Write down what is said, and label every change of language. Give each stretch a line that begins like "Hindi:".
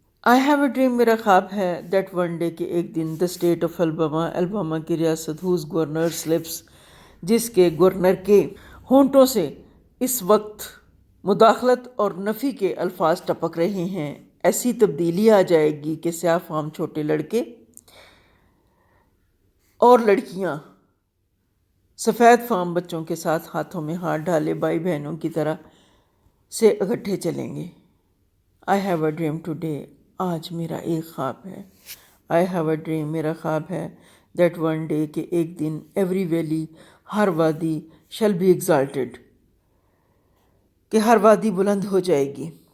English: I have a dream,
Urdu: میرا خواب ہے
English: that one day
Urdu: کہ ایک دن
English: the state of Alabama,
Urdu: Alabama کی ریاست,
English: whose governor's lips,
Urdu: جس کے گورنر کے ہونٹوں سے اس وقت مداخلت اور نفی کے الفاظ ٹپک رہے ہیں، ایسی تبدیلی آ جائے گی کہ سیاہ فام چھوٹے لڑکے اور لڑکیاں سفید فام بچوں کے ساتھ ہاتھوں میں ہاتھ ڈالے بھائی بہنوں کی طرح سے اکٹھے چلیں گے.
English: I have a dream today,
Urdu: آج میرا ایک خواب ہے.
English: I have a dream,
Urdu: میرا خواب ہے
English: that one day
Urdu: کہ ایک دن
English: every valley,
Urdu: ہر وادی
English: shall be exalted,
Urdu: کہ ہر وادی بلند ہو جائے گی.